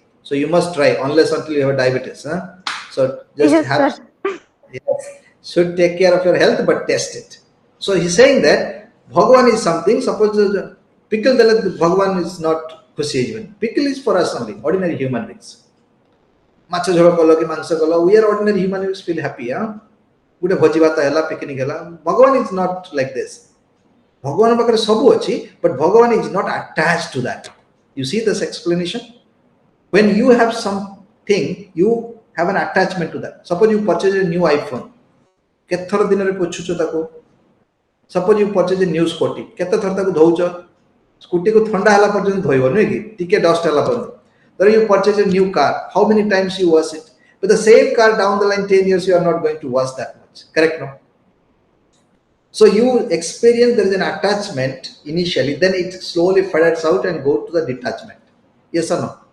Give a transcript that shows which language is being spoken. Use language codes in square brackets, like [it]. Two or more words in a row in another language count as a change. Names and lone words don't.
[en] So you must try unless until you have diabetes. Huh? So just Yes, have sir. yes, should take care of your health but test it. So he's saying that Bhagwan is something. Suppose pickle Bhagwan is not khushi even. Pickle is for us only, ordinary human beings. [or] ମାଛ ଝୋଳ କଲ କି ମାଂସ କଲ [en] we are ordinary human beings feel happy [or] ଗୋଟେ ଭୋଜି ଭାତ ହେଲା ପିକନିକ ହେଲା ଭଗବାନ [en] is not like this [or] ଭଗବାନ ପାଖରେ ସବୁ ଅଛି [en] but ଭଗବାନ is not attached to that you see this explanation when you have something you have an attachment to that suppose you purchase a new iPhone [or] କେତେ ଥର ଦିନରେ ପୋଛୁଛ ତାକୁ [en] suppose you purchase a new scooty [or] କେତେ ଥର ତାକୁ ଧୋଉଛ ସ୍କୁଟି କୁ ଥଣ୍ଡା ହେଲା ପର୍ଯ୍ୟନ୍ତ ଧୋଇବ ନୁହେଁ କି ଟିକେ ଡଷ୍ଟ ହେଲା ପର୍ଯ୍ୟନ୍ତ [en] then you purchase a new car. How many times you wash it? But the same car down the line 10 years you are not going to wash that much. Correct, no? So you experience there is an attachment initially, then it slowly fades out and go to the detachment. Yes or no?